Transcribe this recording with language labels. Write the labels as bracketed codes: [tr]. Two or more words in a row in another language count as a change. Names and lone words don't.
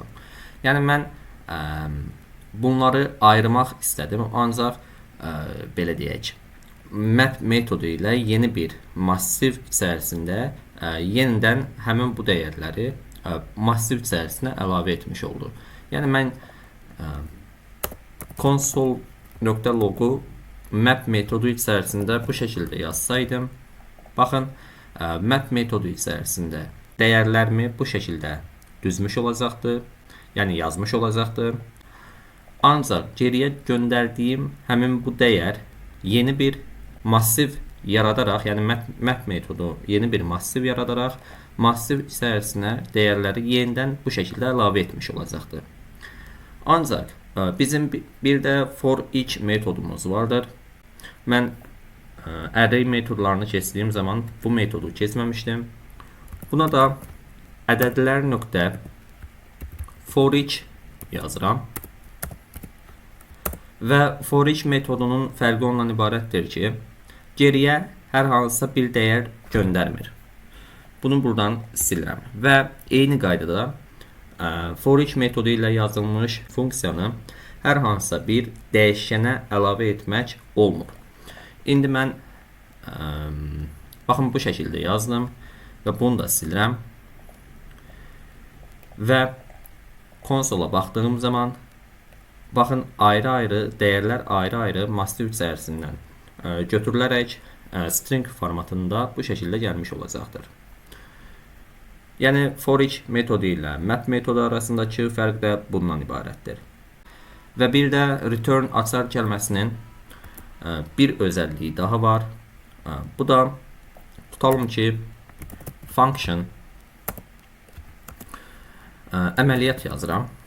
[az] Yəni mən bunları ayırmaq istədim, ancaq belə deyək, map metodu ilə yeni bir massiv içərisində yenidən həmin bu dəyərləri massiv içərisinə əlavə etmiş oldu. Yəni mən console.log-u map metodu içərisində bu şəkildə yazsaydım, baxın, map metodu içərisində dəyərlərimi bu şəkildə düzmüş olacaqdır, yəni yazmış olacaqdır. Ancaq geriyə göndərdiyim həmin bu dəyər yeni bir massiv yaradaraq, yəni map metodu yeni bir massiv yaradaraq, massiv içərisinə dəyərləri yenidən bu şəkildə əlavə etmiş olacaqdır. Ancaq bizim bir də for each metodumuz vardır. Mən array metodlarını keçdiyim zaman bu metodu keçməmişdim. Buna da ədədlər nöqtə for each yazıram. Və for each metodunun fərqi ondan ibarətdir ki, geriyə hər hansısa bir dəyər göndərmir. Bunu buradan silirəm. Və eyni qaydada for each metodu ilə yazılmış funksiyanı hər hansısa bir dəyişkənə əlavə etmək olmur. İndi mən baxın bu şəkildə yazdım və bunu da silirəm. Və konsola baxdığım zaman baxın, ayrı-ayrı dəyərlər ayrı-ayrı massiv içərisindən götürülərək string formatında bu şəkildə gəlmiş olacaqdır. Yəni for each metodu ilə map metodu arasındakı fərq də bundan ibarətdir. Və bir də return açar kəlməsinin bir özəlliyi daha var. Bu da tutalım ki, function əməliyyat yazıram.